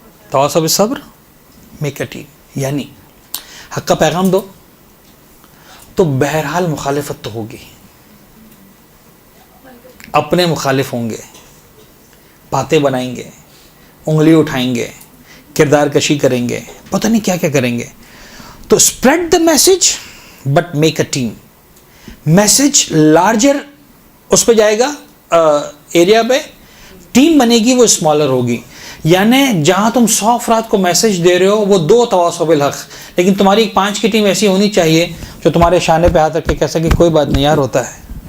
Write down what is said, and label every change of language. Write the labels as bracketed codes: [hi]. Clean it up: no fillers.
[ar] تواصو بالصبر [en] make a team, [ur] یعنی حق کا پیغام دو تو بہرحال مخالفت تو ہوگی، اپنے مخالف ہوں گے، باتیں بنائیں گے، انگلی اٹھائیں گے، کردار کشی کریں گے، پتہ نہیں کیا کیا کریں گے. [en] تو spread the message but make a team. [ur] Message larger اس پہ جائے گا ایریا پہ، ٹیم بنے گی وہ اسمالر ہوگی. یعنی جہاں تم 100 افراد کو میسج دے رہے ہو وہ 2 [ar] تواصو بالحق، [ur] لیکن تمہاری ایک 5 کی ٹیم ایسی ہونی چاہیے جو تمہارے شانے پہ ہاتھ رکھ کے کہہ سکے کوئی بات نہیں یار ہوتا ہے.